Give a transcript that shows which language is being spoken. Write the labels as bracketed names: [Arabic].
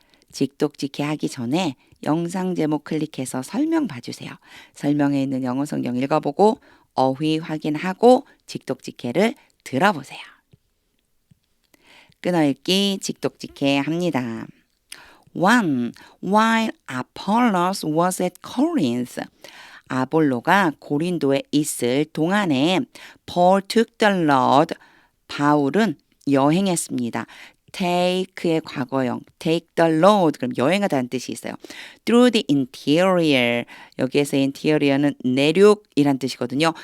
[Korean] 직독직해 하기 전에 영상 제목 클릭해서 설명 봐주세요. 설명에 있는 영어 성경 읽어보고 어휘 확인하고 직독직해를 들어보세요. 끊어읽기 직독직해 합니다. 1. [English] While Apollos was at Corinth, [Korean] 아볼로가 고린도에 있을 동안에 [English] Paul took the Lord, [Korean] 바울은 여행했습니다. take의 과거형, [English] take the Lord, [Korean] 그럼 여행하다는 뜻이 있어요. [English] through the interior, [Korean] 여기에서 interior는 내륙이란 뜻이거든요.